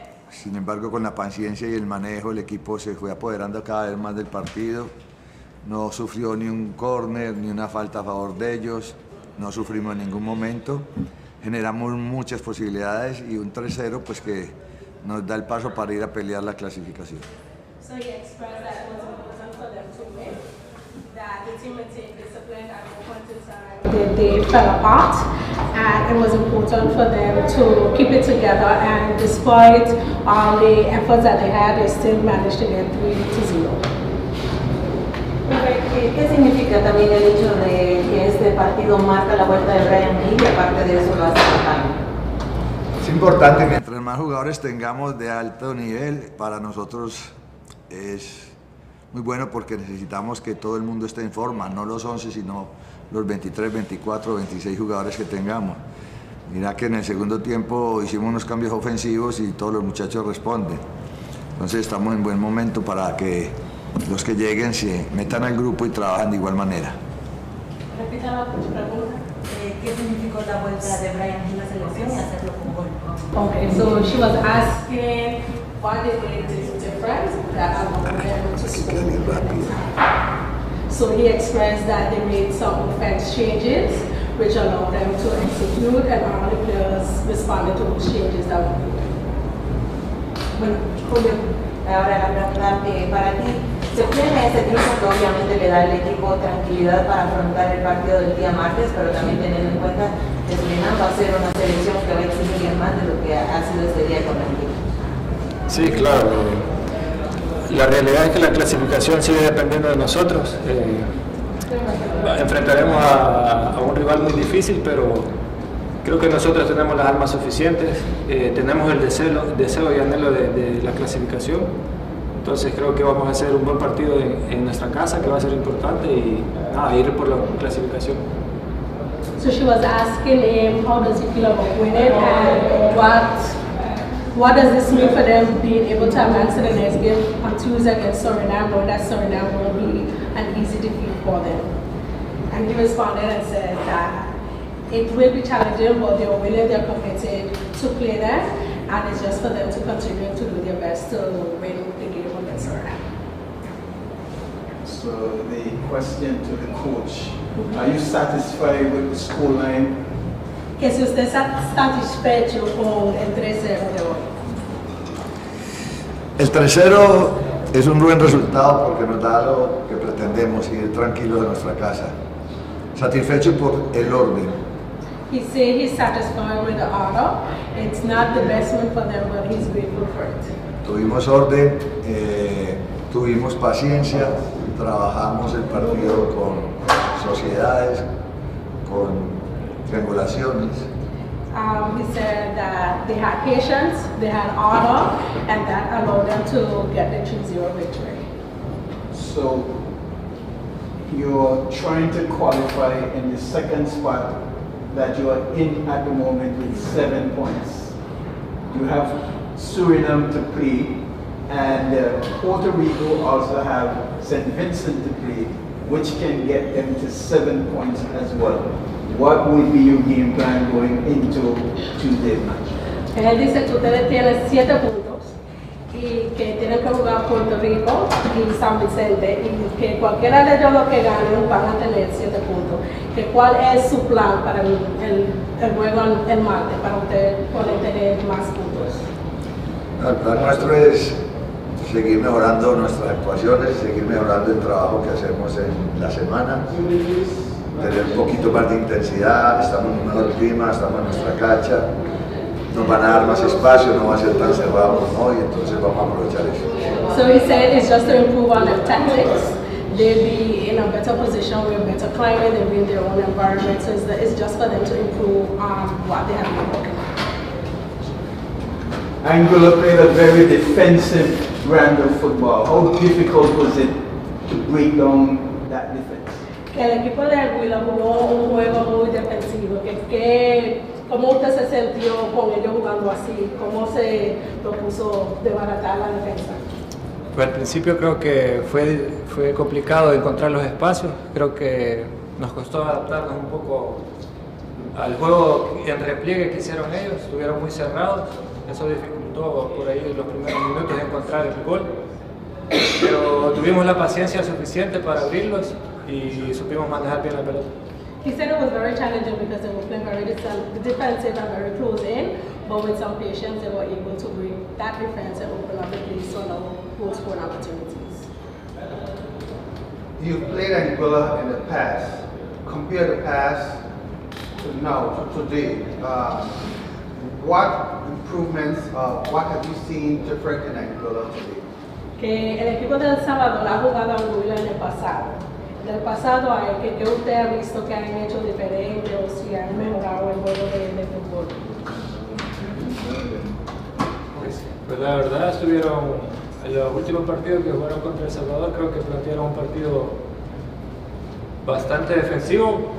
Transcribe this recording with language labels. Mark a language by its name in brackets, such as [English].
[Spanish] Sin embargo, con la paciencia y el manejo, el equipo se fue apoderando cada vez más del partido. No sufrió ni un córner, ni una falta a favor de ellos. No sufrimos en ningún momento. Generamos muchas posibilidades y un 3-0 pues que nos da el paso para ir a pelear la clasificación. [English] So he expressed that it was important for them to win, that the team maintained discipline at no point in time they fell apart, and it was important for them to keep it together, and despite all the efforts that they had, they still managed to get 3-0. [Spanish] ¿Qué significa también el hecho de que este partido marca la vuelta de Brian Anguilla y aparte de eso lo hace total? Es importante, mientras más jugadores tengamos de alto nivel, para nosotros es muy bueno porque necesitamos que todo el mundo esté en forma, no los 11, sino los 23, 24, 26 jugadores que tengamos. Mira que en el segundo tiempo hicimos unos cambios ofensivos y todos los muchachos responden. Entonces estamos en buen momento para que los que lleguen se metan al grupo y trabajen de igual manera. Repita la pregunta. ¿Qué significó la vuelta de Brian en la selección y hacerlo con gol? [English] Okay, so she was asking why they made this difference that allowed them to score. So he expressed that they made some offense changes which allowed them to execute, and all the players responded to those changes that were made. [Spanish] Bueno, Julio, ahora la pregunta para ti. Se obtiene ese triunfo que obviamente le da al equipo tranquilidad para afrontar el partido del día martes, pero también teniendo en cuenta que Surinam va a ser una selección que va a exigir más de lo que ha sido este día con Anguilla. Sí, claro. La realidad es que la clasificación sigue dependiendo de nosotros. Enfrentaremos a un rival muy difícil, pero creo que nosotros tenemos las armas suficientes, tenemos el deseo y anhelo de la clasificación. Entonces creo que vamos a hacer un buen partido en nuestra casa, que va a ser importante, y ir por la clasificación. [English] So she was asking him how does he feel about winning, and what does this mean for them being able to advance to the next game on Tuesday against Suriname, knowing that Suriname will be an easy defeat for them. And he responded and said that it will be challenging, but they're willing, they're committed to play them, and it's just for them to continue to do their best to win the game against Suriname. So the question to the coach, are you satisfied with the scoreline? [Spanish] Que si usted está satisfecho con el 3-0 de hoy. El 3-0 es un buen resultado porque nos da lo que pretendemos, ir tranquilos a nuestra casa. Satisfecho por el orden. [English] He said he's satisfied with the order. It's not the best one for them, but he's grateful for it. [Spanish] Tuvimos orden, tuvimos paciencia, trabajamos el partido con sociedades, con triangulaciones. [English] He said that they had patience, they had order, and that allowed them to get the 3-0 victory. So you're trying to qualify in the second spot that you are in at the moment with 7 points. You have Suriname to play, and Puerto Rico also have St. Vincent to play, which can get them to 7 points as well. What will be your game plan going into Tuesday's match? [Spanish] Él dice que ustedes tienen 7 puntos y que tienen que jugar Puerto Rico y San Vicente, y que cualquiera de ellos los que ganen van a tener 7 puntos. Que ¿cuál es su plan para el juego el martes, para ustedes poder tener más puntos? El plan nuestro es seguir mejorando nuestras actuaciones, seguir mejorando el trabajo que hacemos en la semana, tener un poquito más de intensidad, estamos en un mejor clima, estamos en nuestra cancha, nos van a dar más espacio, no va a ser tan cerrado como hoy, entonces vamos a aprovechar eso. [English] So he said it's just to improve on their tactics. They'll be in a better position with better climate, they'll be in their own environment, so it's just for them to improve on what they have been working on. Anguilla played a very defensive brand of football. How difficult was it to break down that defense? [Spanish] El equipo de Anguilla jugó un juego muy defensivo. ¿Cómo usted se sintió con ellos jugando así? ¿Cómo se propuso desbaratar la defensa? Pues al principio creo que fue complicado encontrar los espacios. Creo que nos costó adaptarnos un poco al juego en repliegue que hicieron ellos. Estuvieron muy cerrados. Eso dificultó por ahí los primeros minutos de encontrar el gol. Pero tuvimos la paciencia suficiente para abrirlos y supimos manejar bien la pelota. [English] He said it was very challenging because they were playing very defensive and very close in, but with some patience they were able to break that defense and open up the place so no goal scoring opportunities. You've played Anguilla in the past. Compare the past to now, to today. What improvements, what have you seen different in Anguilla today? [Spanish] Que el equipo de El Salvador ha jugado a Anguilla en el pasado. Del pasado a que usted ha visto que han hecho diferente o si han mejorado el juego de fútbol. Pues la verdad estuvieron en los últimos partidos que jugaron contra El Salvador, creo que plantearon un partido bastante defensivo.